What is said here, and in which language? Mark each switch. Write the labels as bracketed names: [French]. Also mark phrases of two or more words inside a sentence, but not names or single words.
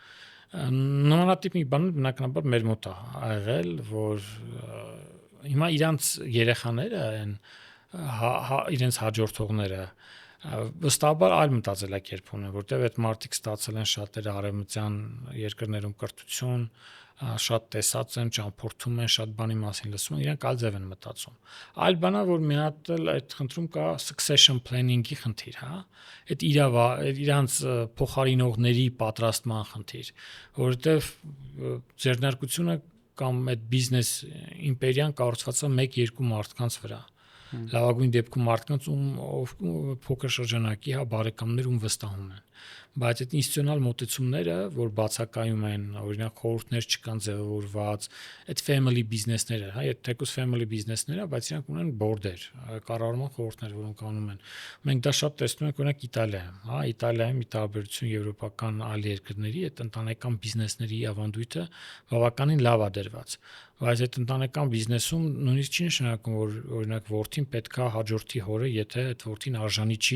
[Armenian] Նմանատիպ մի բան բնականաբար մեր մոտ է եղել, որ հիմա իրանց երեխաները են, իրենց հաջորդողները վստահաբար այլ մտածելակերպ ունեն, որտեղ այդ մարդիկ ստացել են շատերը արևմտյան երկրներում կրթություն, շատ տեսած են, ճամփորդում են, շատ բանի մասին լսում են, իրանք այլ ձև են մտածում։ Այլ բանա, որ մի հատ էլ այդ խնդրում կա [English] succession planning- [Armenian] ի խնդիր, հա, այդ իրանց փոխարինողների պատրաստման խնդիր, որովհետև ձեռնարկությունը կամ այդ բիզնես իմպերիան կառուցված է 1-2 մարդկանց վրա։ Լավագույն դեպքում մարդկանց փոքր շրջանակի բարեկամներ վստահում են, բայց այդ ինստիտուցիոնալ մոտեցումները, որ բացակայում են, օրինակ խորհուրդներ չկան ձևավորված, այդ family business-ները, հա, այդ թեկուզ [English] family business- [Armenian] ները, բայց իրանք ունեն board-եր, կառավարման խորհուրդներ, որոնք անում են։ Մենք դա շատ տեսնում ենք օրինակ Իտալիայում, հա, Իտալիայում ի տարբերություն եվրոպական այլ երկրների, այդ ընտանեկան բիզնեսների ավանդույթը բավականին լավ է դրված։ Բայց այդ ընտանեկան բիզնեսում նույնիսկ չի նշանակում, որ օրինակ որդին պետքա հաջորդի հորը, եթե այդ որդին արժանի չի։